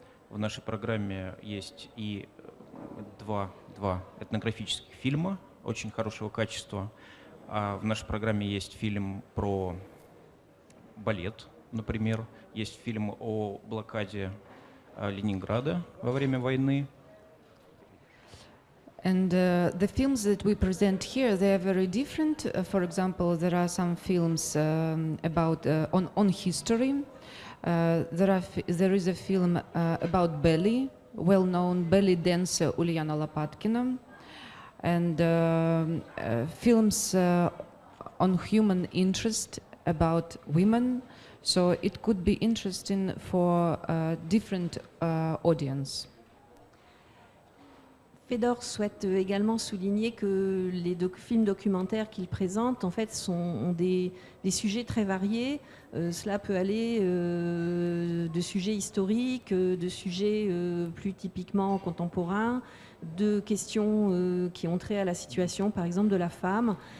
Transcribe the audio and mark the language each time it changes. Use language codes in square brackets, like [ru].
[ru] В нашей программе есть и два этнографических фильма очень хорошего качества. В нашей программе есть фильм про балет, например. Есть фильм о блокаде Ленинграда во время войны. [en] And the films that we present here, they are very different. For example, there are some films about on history. There is a film about belly, well-known belly dancer Uliana Lopatkina, and films on human interest about women. So it could be interesting for different audience. [fr] Fedor souhaite également souligner que les films documentaires qu'il présente en fait ont des sujets très variés. Cela peut aller de sujets historiques, de sujets plus typiquement contemporains, de questions qui ont trait à la situation par exemple de la femme.